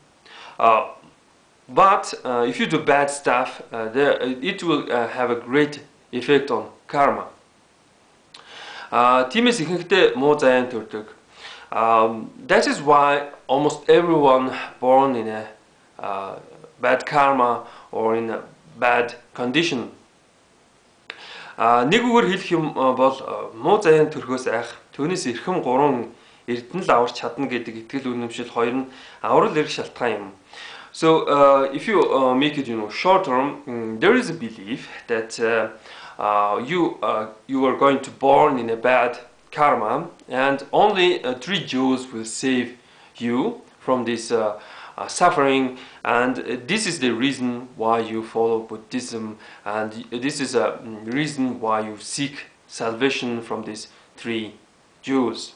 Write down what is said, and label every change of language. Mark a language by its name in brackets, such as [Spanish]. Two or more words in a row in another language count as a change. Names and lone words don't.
[English] But if you do bad stuff, it will have a great effect on karma. That is why almost everyone born in a bad karma or in a bad condition. [Mongolian] Нэгүгээр хэлэх юм бол муу заяан төрхөөс айх, түүнээс эрхэм 3 эрдэнэ л аварч чадна гэдэг итгэл үнэмшил хоёр нь аврал эрх шалтгаан юм. [English] So if you make it short term, there is a belief that you are going to born in a bad karma, and only 3 Jews will save you from this suffering, and this is the reason why you follow Buddhism, and this is a reason why you seek salvation from these 3 Jews.